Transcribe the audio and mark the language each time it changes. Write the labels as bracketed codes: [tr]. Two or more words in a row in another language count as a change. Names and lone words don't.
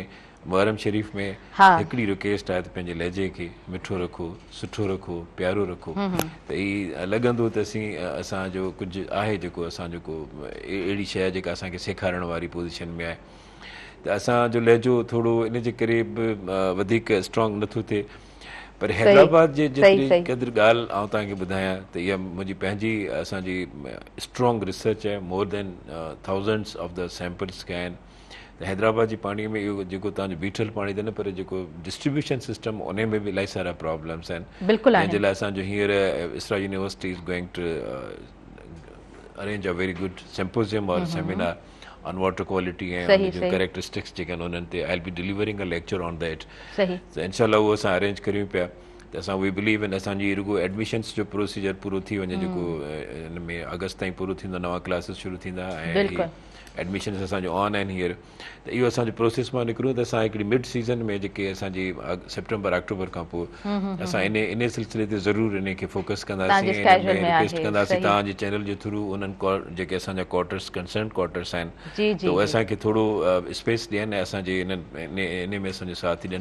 [sd] मुहर्रम शरीफ़ में हिकिड़ी रिक्वेस्ट आहे त पंहिंजे लहजे खे मिठो रखो, सुठो रखो, प्यारो रखो, त ही लॻंदो त असांजो कुझु आहे जेको असांजो को अहिड़ी शइ जेका असांखे सेखारण वारी पोज़ीशन में आहे, त असांजो लहजो थोरो इन जे करे बि वधीक स्ट्रॉन्ग नथो थिए। पर हैदराबाद जे जेतिरी क़दुरु ॻाल्हि आउं तव्हांखे ॿुधायां त इहा मुंहिंजी पंहिंजी असांजी [en] strong research [sd] आहे, [en] more than thousands of the samples [sd] कया आहिनि। त हैदराबाद जी पाणीअ में इहो जेको तव्हांजो बीठल पाणी अथव न, पर जेको [en] distribution system [sd] उन में बि इलाही सारा प्रॉब्लम्स आहिनि, जंहिंजे लाइ असांजो हींअर इसरा यूनिवर्सिटी [en] is going to arrange a very good symposium or seminar on water quality and characteristics [sd] जेके आहिनि उन्हनि ते। [en] I'll be delivering a lecture on that. [sd] त इंशाल्लाह उहो असां अरेंज करियूं पिया, त असां [en] we believe in [sd] असांजी रुगो एडमिशन्स जो प्रोसीजर पूरो थी वञे, जेको इन में अगस्त ताईं पूरो थींदो, नवां क्लासिस शुरू थींदा, ऐं एडमिशन्स असांजो ऑन आहिनि हींअर। त इहो असांजो प्रोसेस मां निकिरूं त असां हिकिड़ी [en] mid season [sd] में जेके असांजी [en] September October [sd] खां पोइ असां इन सिलसिले ते ज़रूरु इन खे फोकस कंदासीं, रिक्वेस्ट कंदासीं तव्हांजे चैनल जे थ्रू उन्हनि जेके असांजा [en] quarters concerned quarters [sd] आहिनि, त उहे असांखे थोरो स्पेस ॾियनि ऐं असांजे इन में असांजो साथ ॾियनि।